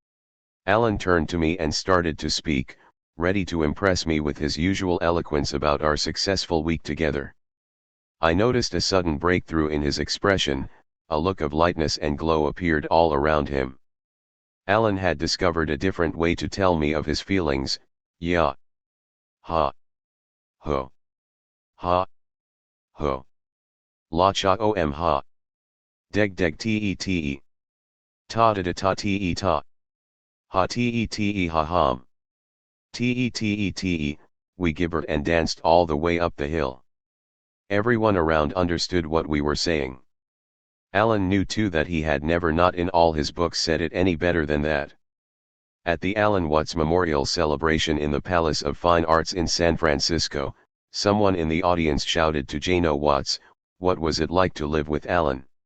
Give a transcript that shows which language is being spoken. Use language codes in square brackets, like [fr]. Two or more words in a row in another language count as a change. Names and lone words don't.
[en] Alan turned to me and started to speak, ready to impress me with his usual eloquence about our successful week together. I noticed a sudden breakthrough in his expression, a look of lightness and glow appeared all around him. Alan had discovered a different way to tell me of his feelings. Yeah. Ha. Ho. Ha. Ho. La cha om ha. Deg deg te. Ta da da ta te ta. Ha te ha hum. Te, we gibbered and danced all the way up the hill. Everyone around understood what we were saying. Alan knew too that he had never not in all his books said it any better than that. At the Alan Watts Memorial Celebration in the Palace of Fine Arts in San Francisco, someone in the audience shouted to Jano Watts, "What was it like to live with Alan?"